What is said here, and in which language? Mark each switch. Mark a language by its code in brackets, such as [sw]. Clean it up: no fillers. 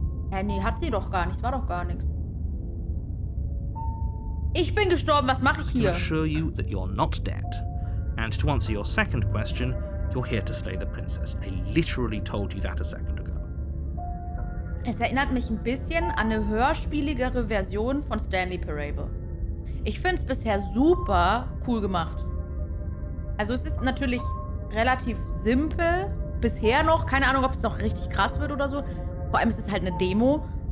[de] Hä, nee, hat sie doch gar nichts. War doch gar nichts. Ich bin gestorben, was mache ich [en] I can [de] hier? [en] assure you that you're not dead. And to answer your second question, you're here to slay the princess. I literally told you that a second ago. [de] Es erinnert mich ein bisschen an eine hörspieligere Version von Stanley Parable. Ich finde es bisher super cool gemacht. Also es ist natürlich relativ simpel. Bisher noch. Keine Ahnung, ob es noch richtig krass wird oder so. Vor allem ist es halt eine Demo.